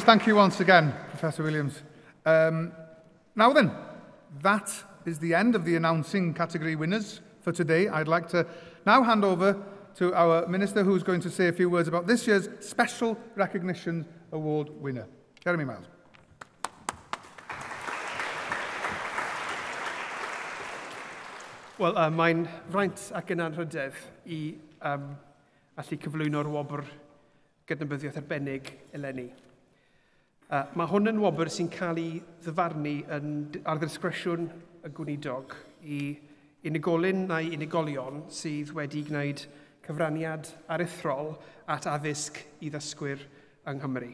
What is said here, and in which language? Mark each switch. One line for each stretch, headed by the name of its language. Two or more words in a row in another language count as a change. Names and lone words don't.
English: Thank you once again, Professor Williams. Now then, that is the end of the announcing category winners for today. I'd like to now hand over to our Minister, who's going to say a few words about this year's Special Recognition Award winner. Jeremy Miles.
Welsh: Wel, mae'n fraint ac yn anrhydedd I allu cyflwyno'r wobr gydnabyddiaeth arbennig eleni. Mae hwn yn wobr sy'n cael ei ddyfarnu ar ddisgresiwn y gweinidog I unigolyn neu unigolion sydd wedi gwneud cyfraniad aruthrol at addysg I ddysgwyr yng Nghymru.